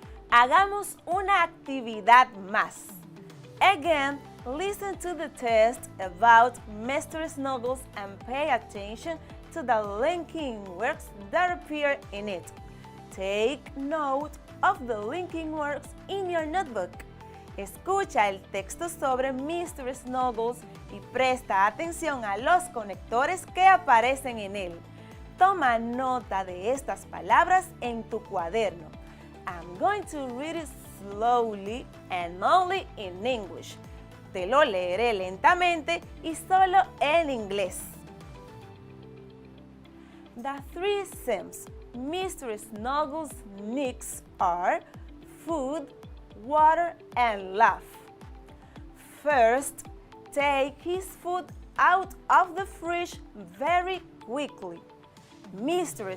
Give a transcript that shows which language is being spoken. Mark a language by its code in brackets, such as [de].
[es] Hagamos una actividad más. [en] Again, listen to the test about Mr. Snuggles and pay attention to the linking words that appear in it. Take note of the linking words in your notebook. [es] Escucha el texto sobre Mr. Snuggles y presta atención a los conectores que aparecen en él. Toma nota de estas palabras en tu cuaderno. [en] I'm going to read it slowly and only in English. [es] Te lo leeré lentamente y solo en inglés. [en] The three Sims Mr. Snuggles needs are food, water, and love. First, take his food out of the fridge very quickly. Mr.